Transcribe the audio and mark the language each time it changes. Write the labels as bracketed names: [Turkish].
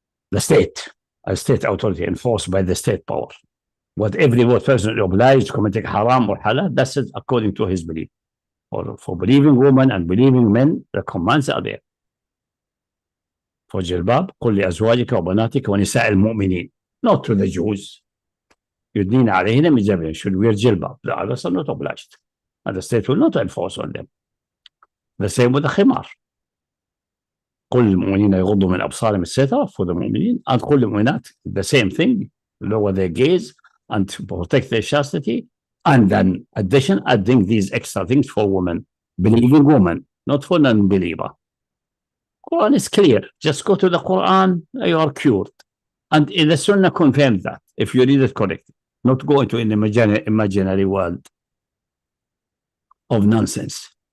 [English] The state, a state authority enforced by the state power. What every person is obliged to committing haram or halal, that's it according to his belief. Or for believing women and believing men, the commands are there. For jilbab, [Arabic] قل لأزواجك وبناتك ونساء المؤمنين, [English] not to the Jews. [Arabic] يدنين عليهن من جبههن, [English] should wear jilbab. The others are not obliged. And the state will not enforce on them. The same with the khimar. [Arabic] قل للمؤمنين يغضوا من أبصارهم, etc. [English] for the mu'minin, and [Arabic] قل للمؤمنات, [English] the same thing, lower their gaze and to protect their chastity. And then adding these extra things for women, believing women, not for non-believer. Quran is clear. Just go to the Quran, you are cured. And in the Sunnah confirms that, if you read it correctly, not go into an imaginary world of nonsense.